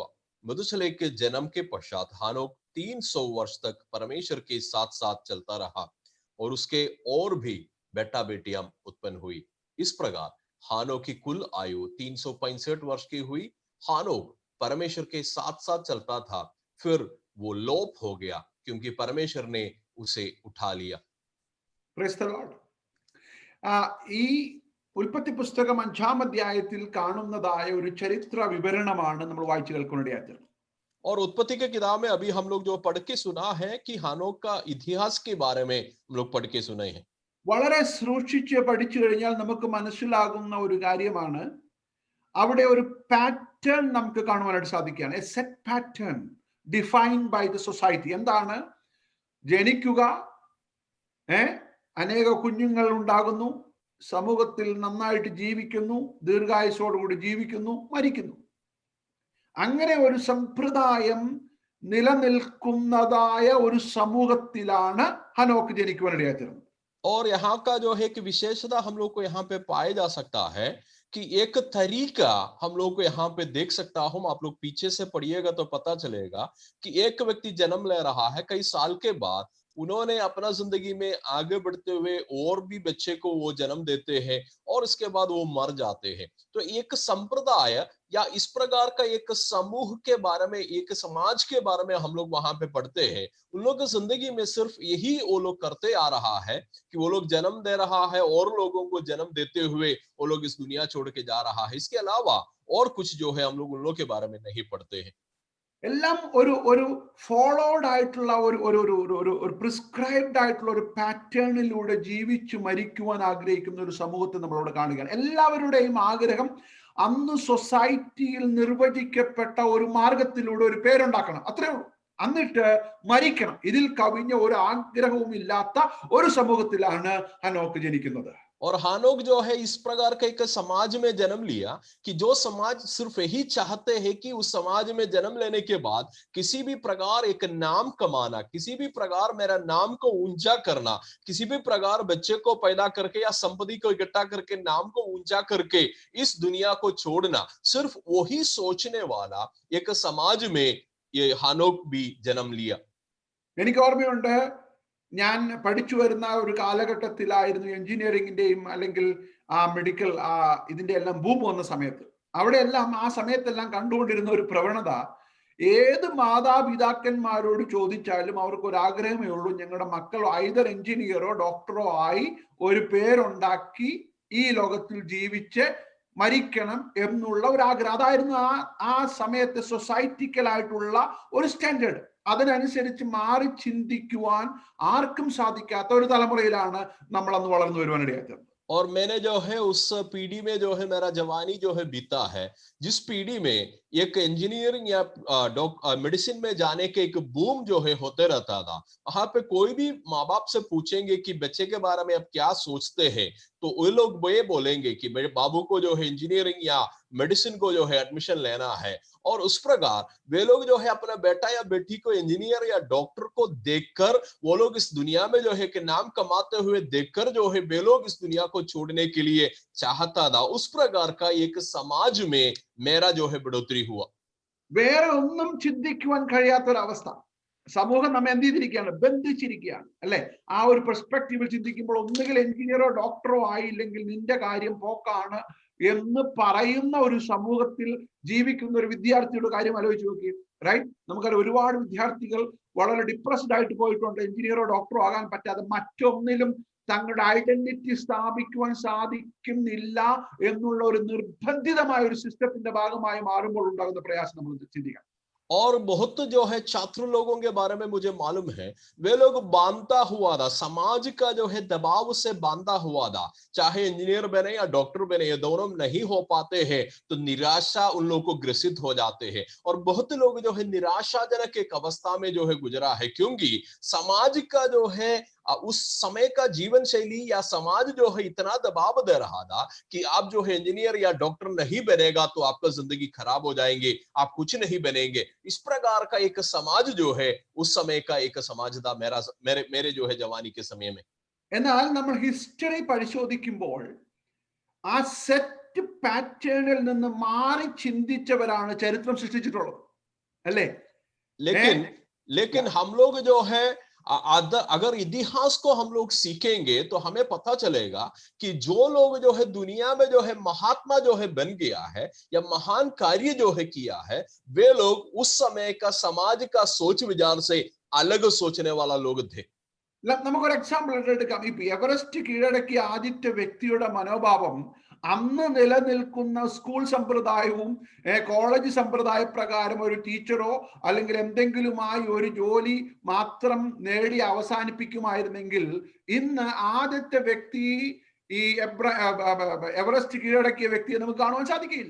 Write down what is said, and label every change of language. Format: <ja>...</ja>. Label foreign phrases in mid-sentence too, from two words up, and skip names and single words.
<hi>मधुशले के जन्म के पश्चात हानोक 300 वर्ष तक परमेश्वर के साथ साथ चलता रहा और उसके और भी बेटा बेटियां उत्पन्न हुई। इस प्रकार हानोक की कुल आयु 365 वर्ष की हुई। हानोक परमेश्वर के साथ साथ चलता था, फिर वो लोप हो गया क्योंकि परमेश्वर ने उसे उठा लिया।</hi> <en>Praise the Lord.</en> <ml>ഈ ഉൽപ്പത്തി പുസ്തകം 5-ാം അധ്യായത്തിൽ കാണുന്നതായ ഒരു ചരിത്ര വിവരണമാണ് നമ്മൾ വായിച്ചു കേൾക്കുന്നിടയായത്.</ml> <hi>और उत्पत्ति के किताब में अभी हम लोग जो पढ़ के सुना है कि हानोक का इतिहास के बारे में हम लोग पढ़ के सुने हैं।</hi> <ml>വളരെ സൂക്ഷിച്ച് പഠിച്ചു കഴിഞ്ഞാൽ നമുക്ക് മനസ്സിലാകുന്ന ഒരു കാര്യമാണ്, അവിടെ ഒരു പാറ്റേൺ നമുക്ക് കാണുവാനായിട്ട് സാധിക്കുകയാണ്.</ml> <en>A set pattern defined by the society. എന്താണ്?</en> <ml>ജനിക്കുക, അനേക കുഞ്ഞുങ്ങൾ ഉണ്ടാകുന്നു, സമൂഹത്തിൽ നന്നായിട്ട് ജീവിക്കുന്നു, ദീർഘായുസോടുകൂടി ജീവിക്കുന്നു, മരിക്കുന്നു. അങ്ങനെ ഒരു സമ്പ്രദായം നിലനിൽക്കുന്നതായ ഒരു സമൂഹത്തിലാണ് ഹനോക്ക് ജനിക്കുവാനിടയായിത്തീർന്നത്.</ml> <hi>और यहाँ का जो है कि विशेषता हम लोग को यहाँ पे पाया जा सकता है कि एक तरीका हम लोग को यहाँ पे देख सकता हूं। आप लोग पीछे से पढ़िएगा तो पता चलेगा कि एक व्यक्ति जन्म ले रहा है, कई साल के बाद उन्होंने अपना जिंदगी में आगे बढ़ते हुए और भी बच्चे को वो जन्म देते हैं और इसके बाद वो मर जाते हैं। तो एक संप्रदाय या इस प्रकार का एक समूह के बारे में, एक समाज के बारे में हम लोग वहां पे पढ़ते हैं। उन लोगों की जिंदगी में सिर्फ यही वो लोग करते आ रहा है कि वो लोग जन्म दे रहा है और लोगों को जन्म देते हुए वो लोग इस दुनिया छोड़ के जा रहा है। इसके अलावा और कुछ जो है हम लोग उन लोग के बारे में नहीं पढ़ते हैं।</hi> <ml>എല്ലാം ഒരു ഫോളോഡ് ആയിട്ടുള്ള ഒരു പ്രിസ്ക്രൈബ്ഡ് ആയിട്ടുള്ള ഒരു പാറ്റേണിലൂടെ ജീവിച്ചു മരിക്കുവാൻ ആഗ്രഹിക്കുന്ന ഒരു സമൂഹത്തെ നമ്മളോട് കാണുകയാണ്. എല്ലാവരുടെയും ആഗ്രഹം അന്ന് സൊസൈറ്റിയിൽ നിർവചിക്കപ്പെട്ട ഒരു മാർഗത്തിലൂടെ ഒരു പേരുണ്ടാക്കണം, അത്രേ ഉള്ളൂ. എന്നിട്ട് മരിക്കണം. ഇതിൽ കവിഞ്ഞ ഒരു ആഗ്രഹവും ഇല്ലാത്ത ഒരു സമൂഹത്തിലാണ് ഹനോക്ക് ജനിക്കുന്നത്.</ml> <hi>और हानोक जो है इस प्रकार का एक समाज में जन्म लिया कि जो समाज सिर्फ यही चाहते हैं कि उस समाज में जन्म लेने के बाद किसी भी प्रकार एक नाम कमाना, किसी भी प्रकार मेरा नाम को ऊंचा करना, किसी भी प्रकार बच्चे को पैदा करके या संपत्ति को इकट्ठा करके नाम को ऊंचा करके इस दुनिया को छोड़ना, सिर्फ वही सोचने वाला एक समाज में ये हानोक भी जन्म लिया।</hi> <ml>എനിക്ക് ഓർമ്മയുണ്ട്, ഞാൻ പഠിച്ചു വരുന്ന ഒരു കാലഘട്ടത്തിലായിരുന്നു എഞ്ചിനീയറിംഗിന്റെയും അല്ലെങ്കിൽ മെഡിക്കൽ ഇതിന്റെ എല്ലാം ബൂം വന്ന സമയത്ത്. അവിടെയെല്ലാം ആ സമയത്തെല്ലാം കണ്ടുകൊണ്ടിരുന്ന ഒരു പ്രവണത, ഏത് മാതാപിതാക്കന്മാരോട് ചോദിച്ചാലും അവർക്ക് ഒരു ആഗ്രഹമേ ഉള്ളൂ, ഞങ്ങളുടെ മക്കൾ ഐദർ എഞ്ചിനീയറോ ഡോക്ടറോ ആയി ഒരു പേരുണ്ടാക്കി ഈ ലോകത്തിൽ ജീവിച്ച് മരിക്കണം എന്നുള്ള ഒരു ആഗ്രഹം. അതായിരുന്നു ആ സമയത്തെ സൊസൈറ്റിക്കലായിട്ടുള്ള ഒരു സ്റ്റാൻഡേർഡ്. അതിനനുസരിച്ച് മാറി ചിന്തിക്കുവാൻ ആർക്കും സാധിക്കാത്ത ഒരു തലമുറയിലാണ് നമ്മൾ അന്ന് വളർന്നു വരുവാനിടയായത്.</ml> <hi>और मैंने जो है उस पीढ़ी में जो है मेरा जवानी जो है बीता है, जिस पीढ़ी में एक इंजीनियरिंग या मेडिसिन में जाने के एक बूम जो है होते रहता था। वहां पे कोई भी माँ बाप से पूछेंगे कि बच्चे के बारे में आप क्या सोचते हैं, तो वे लोग ये बोलेंगे कि मेरे बाबू को जो है इंजीनियरिंग या मेडिसिन को जो है एडमिशन लेना है। और उस प्रकार वे लोग जो है अपना बेटा या बेटी को इंजीनियर या डॉक्टर को देखकर वो लोग इस दुनिया में जो है कि नाम कमाते हुए देखकर जो है वे लोग इस दुनिया को छोड़ने के लिए चाहता था। उस प्रकार का एक समाज में मेरा जो है बढ़ोतरी हुआ।</hi> <ml>വേറെ ഒന്നും ചിന്തിക്കുവാൻ കഴിയാത്തൊരവസ്ഥ. സമൂഹം നമ്മെ എന്ത് ചെയ്തിരിക്കുകയാണ്? ബന്ധിച്ചിരിക്കുകയാണ്, അല്ലെ? ആ ഒരു പെർസ്പെക്റ്റീവിൽ ചിന്തിക്കുമ്പോൾ ഒന്നുകിൽ എഞ്ചിനീയറോ ഡോക്ടറോ ആയില്ലെങ്കിൽ നിന്റെ കാര്യം പോക്കാണ് എന്ന് പറയുന്ന ഒരു സമൂഹത്തിൽ ജീവിക്കുന്ന ഒരു വിദ്യാർത്ഥിയുടെ കാര്യം ആലോചിച്ച് നോക്കി. റൈറ്റ്? നമുക്കറിയാം, ഒരുപാട് വിദ്യാർത്ഥികൾ വളരെ ഡിപ്രസ്ഡ് ആയിട്ട് പോയിട്ടുണ്ട്, എഞ്ചിനീയറോ ഡോക്ടറോ ആകാൻ പറ്റാതെ മറ്റൊന്നിലും തങ്ങളുടെ ഐഡന്റിറ്റി സ്ഥാപിക്കുവാൻ സാധിക്കുന്നില്ല എന്നുള്ള ഒരു നിർബന്ധിതമായ ഒരു സിസ്റ്റത്തിന്റെ ഭാഗമായി മാറുമ്പോൾ ഉണ്ടാകുന്ന പ്രയാസം നമ്മൾ ചിന്തിക്കാം.</ml> <hi>और बहुत जो है छात्र लोगों के बारे में मुझे मालूम है, वे लोग बांधा हुआ था, समाज का जो है दबाव से बांधा हुआ था। चाहे इंजीनियर बने या डॉक्टर बने, ये दोनों नहीं हो पाते हैं तो निराशा उन लोगों को ग्रसित हो जाते हैं। और बहुत लोग जो है निराशाजनक एक अवस्था में जो है गुजरा है, क्योंकि समाज का जो है उस समय का जीवन शैली या समाज जो है इतना दबाव दे रहा था कि आप जो है इंजीनियर या डॉक्टर नहीं बनेगा तो आपका जिंदगी खराब हो जाएंगे, आप कुछ नहीं बनेंगे। इस प्रकार का एक समाज जो है उस समय का एक समाज था मेरे जो है जवानी के समय में।</hi> <ml>എന്നാൽ നമ്മൾ ഹിസ്റ്ററി പരിശോധിക്കുമ്പോൾ ആ</ml> <en>set patternil</en> <ml>നിന്ന് മാറി ചിന്തിച്ചവരാണ് ചരിത്രം സൃഷ്ടിച്ചിട്ടുള്ളത്, അല്ലേ?</ml> <hi>लेकिन हम लोग जो है अगर इतिहास को हम लोग सीखेंगे तो हमें पता चलेगा कि जो लोग जो है दुनिया में जो है महात्मा जो है बन गया है या महान कार्य जो है किया है, वे लोग उस समय का समाज का सोच विचार से अलग सोचने वाला लोग थे.</hi> <ml>നമുക്കൊരു എക്സാമ്പിൾ എടുക്കാം. ഇപ്പൊ എവറസ്റ്റ് കീഴടക്കിയ ആദ്യത്തെ വ്യക്തിയുടെ മനോഭാവം അന്ന് നിലനിൽക്കുന്ന സ്കൂൾ സമ്പ്രദായവും കോളേജ് സമ്പ്രദായ പ്രകാരം ഒരു ടീച്ചറോ അല്ലെങ്കിൽ എന്തെങ്കിലുമായി ഒരു ജോലി മാത്രം നേടി അവസാനിപ്പിക്കുമായിരുന്നെങ്കിൽ ഇന്ന് ആദ്യത്തെ വ്യക്തി ഈ എവറസ്റ്റ് കീഴടക്കിയ വ്യക്തിയെ നമുക്ക് കാണുവാൻ സാധിക്കില്ല.</ml>